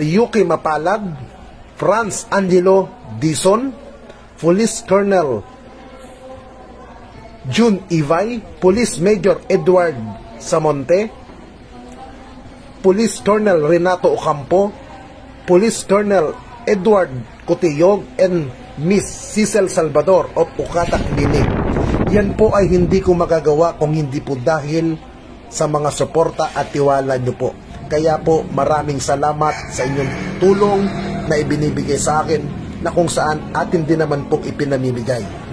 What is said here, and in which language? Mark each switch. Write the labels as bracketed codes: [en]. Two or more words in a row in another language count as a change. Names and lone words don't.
[en] Yuki Mapalad, Franz Angelo Dizon, Police Colonel June Ivay, Police Major Edward Samonte, Police Colonel Renato Ocampo, Police Colonel Edward Cotillog, and Miss Cecil Salvador of Ucatak Clinic. [tl] Yan po ay hindi ko magagawa kung hindi po dahil sa mga suporta at tiwala nyo po. Kaya po maraming salamat sa inyong tulong na ibinibigay sa akin na kung saan atin din naman po ipinamimigay.